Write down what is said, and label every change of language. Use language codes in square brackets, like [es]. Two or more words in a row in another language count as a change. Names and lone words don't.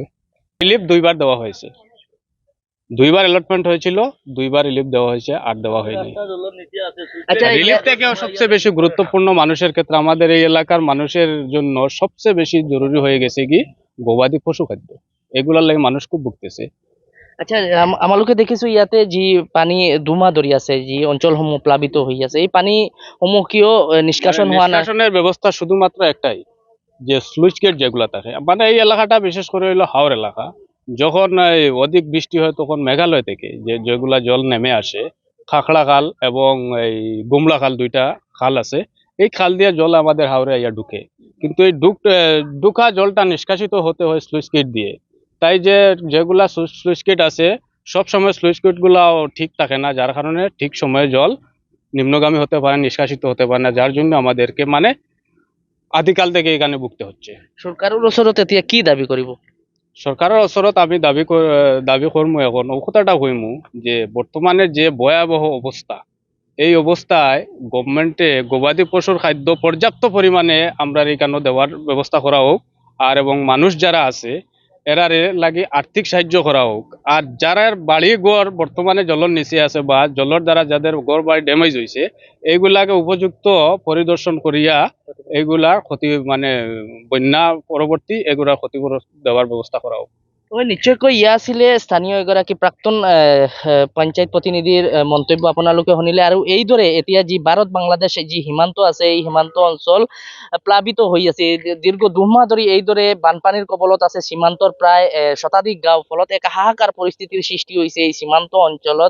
[bn] রিলিফ 2বার দেওয়া হয়েছে, 2বার অ্যালটমেন্ট হয়েছিল, 2বার রিলিফ দেওয়া হয়েছে, আর দেওয়া হয়নি। আচ্ছা, রিলিফ থেকেও সবচেয়ে বেশি গুরুত্বপূর্ণ মানুষের ক্ষেত্রে, আমাদের এই এলাকার মানুষের জন্য সবচেয়ে বেশি জরুরি হয়ে গেছে কি গবাদি পশু খাদ্য। এগুলার লাগে মানুষ খুব ভুগতেছে। আচ্ছা, [as] আমালোকে দেখিছো ইয়াতে যি পানী দুমাহ ধৰি আছে, যি অঞ্চলসমূহ প্লাবিত হৈ আছে, এই পানীসমূহ কিয় নিষ্কাশন হোৱা নাই? [bn] নিষ্কাশনের ব্যবস্থা শুধুমাত্র একটাই, যে [en] sluice gate [bn] যেগুলা থাকে। মানে এই এলাকাটা বিশেষ করে হলো হাওর এলাকা। যখন অধিক বৃষ্টি হয় তখন মেঘালয় থেকে যেগুলা জল নেমে আসে, খাখড়া খাল এবং এই গুমলা খাল, 2টা খাল আছে। এই খাল দিয়ে জল আমাদের হাওরে ইয়া ঢুকে, কিন্তু এই ঢুকা জলটা নিষ্কাশিত হতে হয় [en] sluice gate [bn] দিয়ে। তাই যেগুলা [en] sluice gate [bn] আছে সব সময় [en] sluice gate [bn] গুলাও ঠিক থাকে না, যার কারণে ঠিক সময়ে জল নিম্নগামী হতে পারে, নিষ্কাশিত হতে পারে না, যার জন্য আমাদেরকে মানে আদিকাল থেকে এখানে ভুগতে হচ্ছে। [as] চৰকাৰৰ ওচৰত এতিয়া কি দাবী কৰিব? [bn] সরকারের ওচরত আমি দাবি করবো, এখন ও কথাটা কইমু যে বর্তমানে যে ভয়াবহ অবস্থা, এই অবস্থায় গভর্নমেন্টে গবাদি পশুর খাদ্য পর্যাপ্ত পরিমাণে আমরা এখানে দেওয়ার ব্যবস্থা করা হোক। আর এবং মানুষ যারা আছে এরারে লাগে আর্থিক সাহায্য করা হোক। আর যারা বাড়ি ঘর বর্তমানে জলের নিচে আছে বা জলের দ্বারা যাদের ঘর বাড়ি ড্যামেজ হয়েছে, এইগুলাকে উপযুক্ত পরিদর্শন করিয়া এইগুলার ক্ষতি মানে বন্যা পরবর্তী এগুলার ক্ষতিপূরণ দেওয়ার ব্যবস্থা করা হোক। [as] নিশ্চয়কৈ ইয়া আছিলে স্থানীয় এগৰাকী প্ৰাক্তন পঞ্চায়ত প্ৰতিনিধিৰ মন্তব্য আপোনালোকে শুনিলে। আৰু এইদৰে এতিয়া যি ভাৰত বাংলাদেশ যি সীমান্ত আছে, এই সীমান্ত অঞ্চল প্লাবিত হৈ আছে। দীৰ্ঘ দুমাহ ধৰি এইদৰে বানপানীৰ কবলত আছে সীমান্তৰ প্ৰায় শতাধিক গাঁও, ফলত এক হাহাকাৰ পৰিস্থিতিৰ সৃষ্টি হৈছে এই সীমান্ত অঞ্চলত।